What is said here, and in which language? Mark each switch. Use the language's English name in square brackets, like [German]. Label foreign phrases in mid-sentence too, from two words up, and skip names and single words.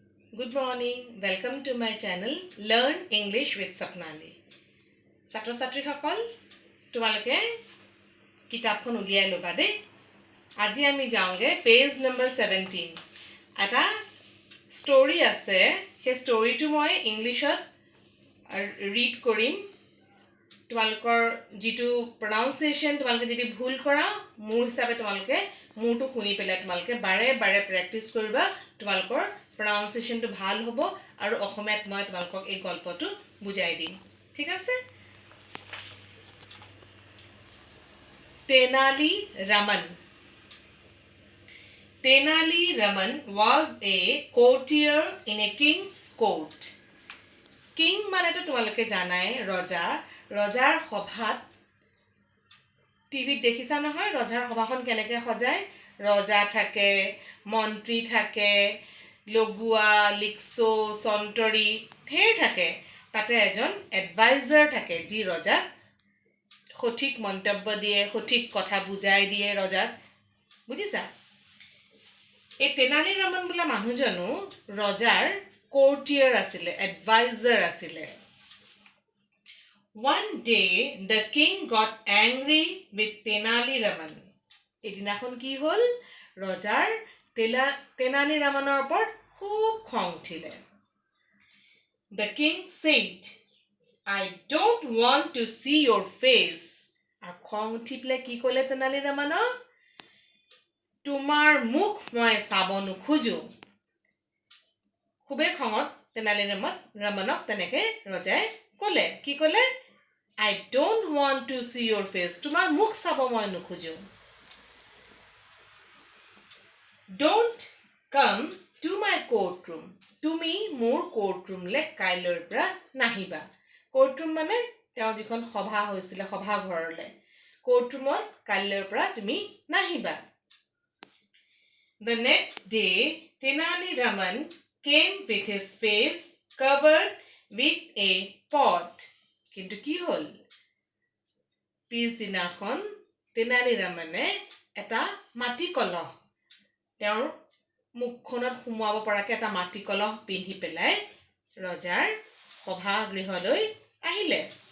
[English] Good morning. Welcome to my channel Learn English with Sapnali. [Assamese] ছাত্ৰ ছাত্ৰীসকল তোমালোকে কিতাপখন উলিয়াই ল'বা দেই। আজি আমি যাওঁগে পেজ নম্বৰ 17। এটা ষ্টৰী আছে, সেই ষ্টৰীটো মই ইংলিছত ৰিড কৰিম। তোমালোকৰ যিটো প্ৰনাউন্সিয়েশ্যন তোমালোকে যদি ভুল কৰা মোৰ হিচাপে তোমালোকে মোৰটো শুনি পেলাই তোমালোকে বাৰে বাৰে প্ৰেক্টিছ কৰিবা। তোমালোকৰ প্ৰনাউন্সিয়েশ্যনটো ভাল হ'ব আৰু অসমীয়াত মই তোমালোকক এই গল্পটো বুজাই দিম। ঠিক আছে? [English] Tenali Raman. Tenali Raman was a courtier in a king's court. [Assamese] King মানেতো তোমালোকে জানাই ৰজা। ৰজাৰ সভাত টিভিত দেখিছা নহয় ৰজাৰ সভাখন কেনেকৈ সজায়। ৰজা থাকে, মন্ত্ৰী থাকে, লগোৱা, লিক্সো, চন্তৰী ঢেৰ থাকে। তাতে এজন এডভাইজাৰ থাকে যি ৰজাক সঠিক মন্তব্য দিয়ে, সঠিক কথা বুজাই দিয়ে ৰজাক। বুজিছা? এই তেনালী ৰামন বোলা মানুহজনো ৰজাৰ কোৰ্টিয়াৰ আছিলে, এডভাইজাৰ আছিলে। [English] One day the king got angry with Tenali Raman. [Assamese] এদিনাখন কি হ'ল? ৰজাৰ তেনালী ৰামনৰ ওপৰত খুব খং উঠিলে। [English] The king said, I don't want to see your face. [Assamese] আৰু খং উঠি পেলাই কি ক'লে তেনালী ৰামনক? তোমাৰ মুখ মই চাব নোখোজো। খুবেই খঙত তেনালী ৰামনক তেনেকৈ ৰজাই ক'লে। কি ক'লে? [English] I don't want to see your face. [Assamese] তোমাৰ মুখ চাব মই নোখোজো। [English] Don't come to my courtroom. [Assamese] তুমি মোৰ কোৰ্টৰুমলৈ কাইলৈৰ পৰা নাহিবা। কোৰ্টৰুম মানে তেওঁ যিখন সভা হৈছিলে সভাঘৰলৈ। কোৰ্টৰুমত কাইলৈৰ পৰা তুমি নাহিবা। [English] The next day, Tenali Raman came with his face covered with a pot. [Assamese] কিন্তু কি হ'ল? পিছদিনাখন তেনালী ৰামনে এটা মাটি কলহ তেওঁৰ মুখখনত সুমুৱাব পৰাকৈ এটা মাটি কলহ পিন্ধি পেলাই ৰজাৰ সভাগৃহলৈ আহিলে।